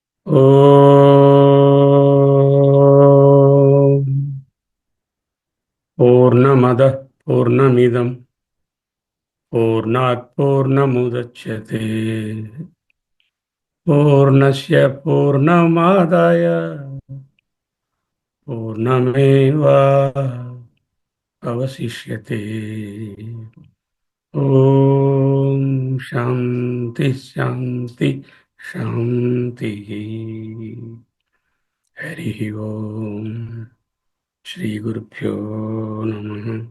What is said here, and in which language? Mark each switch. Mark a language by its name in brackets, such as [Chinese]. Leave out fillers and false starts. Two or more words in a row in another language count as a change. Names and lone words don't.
[Sanskrit] ఓం పూర్ణమదః పూర్ణమిదం పూర్ణాత్ పూర్ణముదచ్యతే పూర్ణస్య పూర్ణమాదాయ పూర్ణమేవ అవశిష్యతే. ఓం శాంతి శాంతి శాంతి. హరి ఓం. శ్రీ గురుభ్యో నమః.